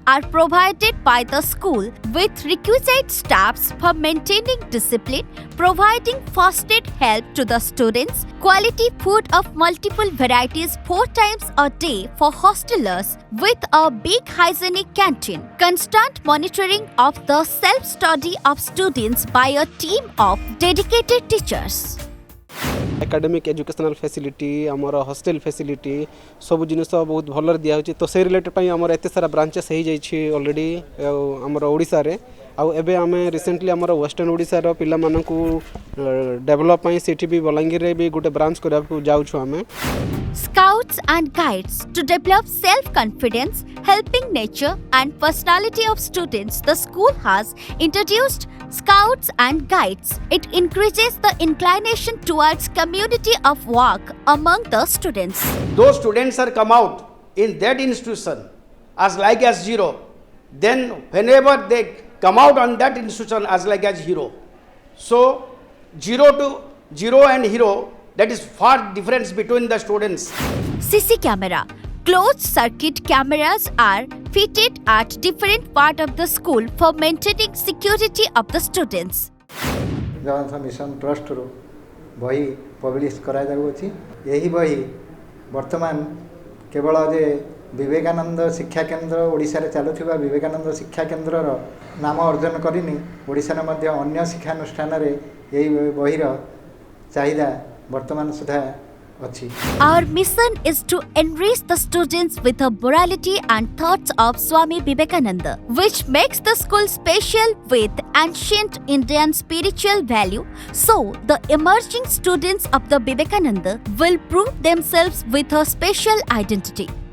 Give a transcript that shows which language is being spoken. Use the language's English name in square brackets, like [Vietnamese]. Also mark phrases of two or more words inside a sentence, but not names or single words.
[English] are provided by the school with requisite staffs for maintaining discipline, providing first aid help to the students, quality food of multiple varieties 4 times a day for hostelers with a big hygienic canteen, constant monitoring of the self-study of students by a team of dedicated teachers. academic educational facility [Odia] ଆମର [English] hostel facility [Odia] ସବୁ ଜିନିଷ ବହୁତ ଭଲ ଦିଆ ହେଉଛି ତ ସେ ରିଲେଟେଡ୍ ପାଇଁ ଆମର ଏତେ ସାରା ବ୍ରାଞ୍ଚେସ୍ ହୋଇ ଯାଇଛି ଅଲରେଡି ଆମର ଓଡ଼ିଶା ରେ ଆଉ ଏବେ ଆମେ ରିସେଣ୍ଟଲି ଆମର ୱେଷ୍ଟର୍ନ ଓଡ଼ିଶା ର ପିଲା ମାନଙ୍କୁ ଡେଭଲପ୍ ପାଇଁ ସେଠି ବି ବଲାଙ୍ଗୀର ରେ ବି ଗୋଟେ ବ୍ରାଞ୍ଚ କରା କୁ ଯାଉ ଛୁ ଆମେ [English] Scouts and Guides to develop self-confidence, helping nature and personality of students. The school has introduced Scouts and Guides. It increases the inclination towards community of work among the students. Those students are come out in that institution as like as zero. Then whenever they come out on that institution as like as hero. So zero and hero, that is far difference between the students. CC camera. Closed circuit cameras are fitted at different part of the school for maintaining security of the students. [Odia] ଜଗନ୍ନାଥ ମିଶନ ଟ୍ରଷ୍ଟ ର ବହି ପବ୍ଲିଶ କରା ଯାଉଛି ଏହି ବହି ବର୍ତ୍ତମାନ କେବଳ ଯେ ବିବେକାନନ୍ଦ ଶିକ୍ଷା କେନ୍ଦ୍ର ଓଡ଼ିଶା ରେ ଚାଲୁଥିବା ବିବେକାନନ୍ଦ ଶିକ୍ଷା କେନ୍ଦ୍ର ର ନାମ ଅର୍ଜନ କରିଣି ଓଡ଼ିଶା ରେ ମଧ୍ୟ ଅନ୍ୟ ଶିକ୍ଷାନୁଷ୍ଠାନ ରେ ଏହି ବହିର ଚାହିଦା ବର୍ତ୍ତମାନ ସୁଦ୍ଧା ଅଛି. [English] Our mission is to enrich the students with the morality and thoughts of Swami Vivekananda, which makes the school special with ancient Indian spiritual value. So, the emerging students of the Vivekananda will prove themselves with a special identity.